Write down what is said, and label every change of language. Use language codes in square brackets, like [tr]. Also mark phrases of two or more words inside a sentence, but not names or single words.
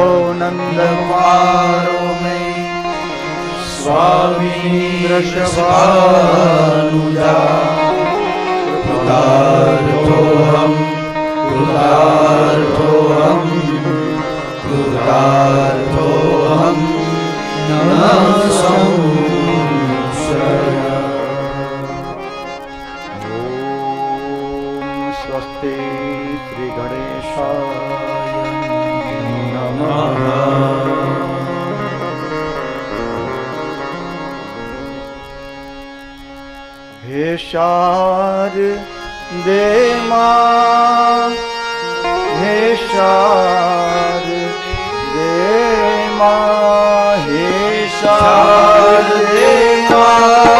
[sa] नन्दकुमारो मे स्वामी वृषभानुजा कृतार्थोऽहं कृतार्थोऽहं कृतार्थोऽहं न संशय। स्वस्ति श्री गणेशाय नमः। हे शारदे मां हे शारदे मां हे शारदे मां